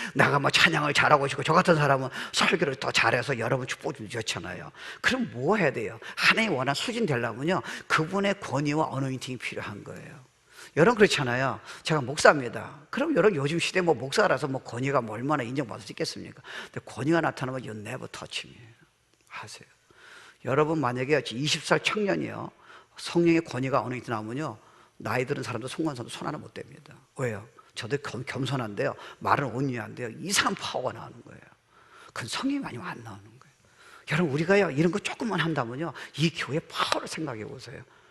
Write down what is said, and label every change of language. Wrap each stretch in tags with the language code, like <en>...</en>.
<ko>내가 뭐 찬양을 잘하고 싶고, 저 같은 사람은 설교를 더 잘해서 여러분 축복 좀 주잖아요. 그럼 뭐 해야 돼요? 하나님 원한 수준 되려면요, 그분의 권위와 어노인팅이 필요한 거예요. 여러분 그렇잖아요. 제가 목사입니다. 그럼 여러분 요즘 시대 뭐 목사라서 뭐 권위가 뭐 얼마나 인정받을 수 있겠습니까? 근데 권위가 나타나면</ko> <en>you never touch me.</en> <ko>하세요. 여러분 만약에 20살 청년이요, 성령의 권위가 어느 정도 나오면요, 나이 들은 사람도 송관사도 손 하나 못 댑니다. 왜요? 저도 겸손한데요, 말은 온유한데요, 이상한 파워가 나오는 거예요. 그건 성령이 아니면 안 나오는 거예요. 여러분 우리가요 이런 거 조금만 한다면요, 이 교회 파워를 생각해 보세요.</ko>